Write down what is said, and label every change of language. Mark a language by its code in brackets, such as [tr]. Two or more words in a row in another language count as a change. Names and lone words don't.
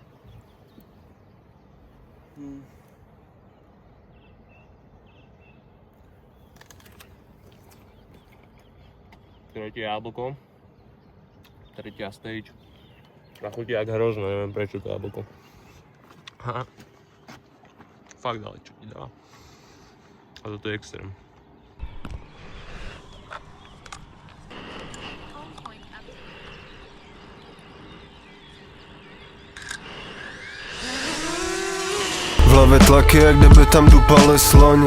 [sk] Tretie jablko. Tretia stage. A chutí jak hrozno, neviem prečo to jablko. Haha. Fakt ale čo ti dá. A toto je extrém. [cs] V hlavě tlaky, jak kdyby tam dupali sloni.